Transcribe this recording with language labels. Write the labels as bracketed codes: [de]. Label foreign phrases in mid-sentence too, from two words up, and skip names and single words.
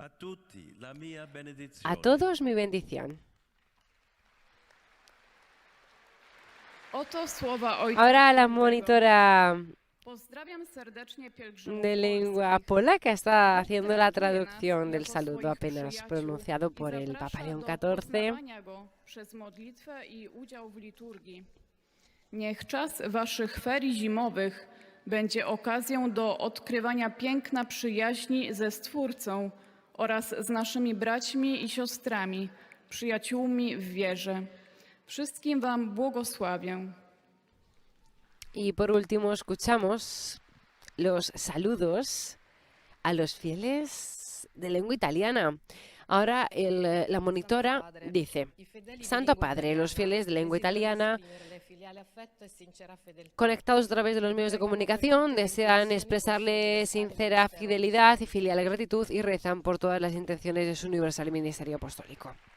[es] A todos mi bendición. Ahora la monitora de lengua polaca está haciendo la traducción del saludo apenas pronunciado por el Papa León XIV. [pl] Niech czas waszych ferii zimowych będzie okazją do odkrywania piękna przyjaźni ze Stwórcą oraz z naszymi braćmi i siostrami, przyjaciółmi w wierze. Wszystkim wam błogosławię. [es] Y por último escuchamos los saludos a los fieles de lengua italiana. Ahora la monitora dice: Santo Padre, los fieles de lengua italiana conectados a través de los medios de comunicación desean expresarle sincera fidelidad y filial gratitud y rezan por todas las intenciones de su universal ministerio apostólico.